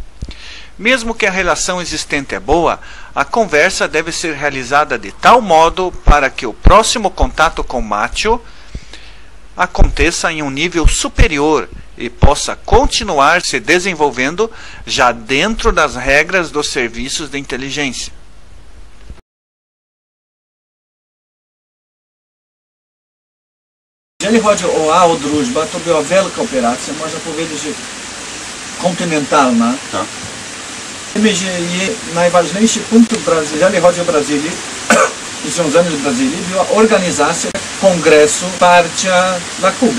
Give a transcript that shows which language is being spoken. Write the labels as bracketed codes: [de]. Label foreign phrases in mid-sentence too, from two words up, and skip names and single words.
[pt] Mesmo que a relação existente é boa, a conversa deve ser realizada de tal modo para que o próximo contato com Macho aconteça em um nível superior e possa continuar se desenvolvendo já dentro das regras dos serviços de inteligência. [pl] Jeżeli chodzi o Druzhba, to była wielka operacja, można powiedzieć, że kontynentalna. Tak. Wiemy, że jej najważniejszy punkt, jeżeli chodzi o Brazylię i związany z Brazylią, była organizacja kongresu wsparcia dla Kuby.